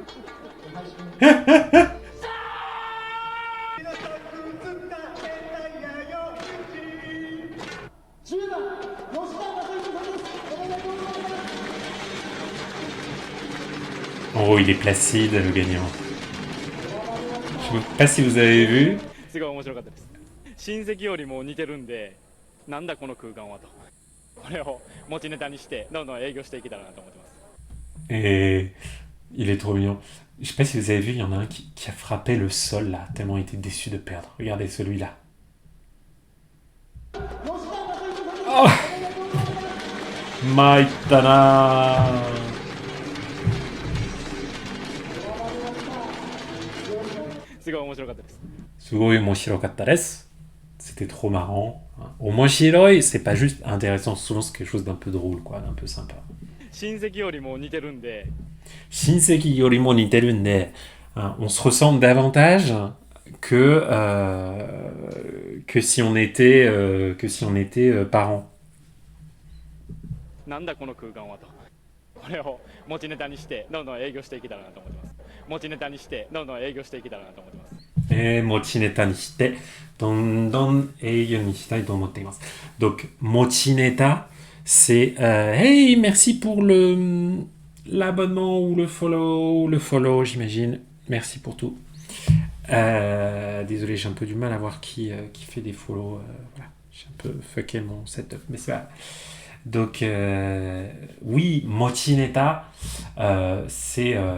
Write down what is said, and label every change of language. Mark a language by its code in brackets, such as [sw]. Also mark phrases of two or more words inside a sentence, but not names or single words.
[fr] Oh, il est placide, le gagnant. Je ne sais pas si vous avez vu. [ja] すごい面白かったです。親戚よりも似てるんで、なんだこの空間はと。これを持ちネタにしてどんどん営業していけたらなと思ってます。 [fr] Et il est trop mignon. Je sais pas si vous avez vu, il y en a un qui a frappé le sol là, tellement il était déçu de perdre. Regardez celui-là. Oh Maitana. [ja] すごい面白かったです. [fr] C'était trop marrant. Omoshiroi, c'est pas juste intéressant, souvent c'est quelque chose d'un peu drôle, quoi, d'un peu sympa. [ja] 親戚よりも似てるんで. [fr] On se ressemble davantage que si on était, parents. [ja] なんだこの空間はと。これを持ちネタにしてどんどん営業していけたらなと思ってます。持ちネタにしてどんどん営業していけたらなと思ってます。持ちネタにして、どんどん営業にしたいと思っています. [fr] Donc, mochineta, c'est hey, merci pour l'abonnement ou le follow, j'imagine. Merci pour tout. Désolé, j'ai un peu du mal à voir qui fait des follow. Voilà, j'ai un peu fucké mon setup, mais c'est pas. Donc, oui, mochineta, c'est.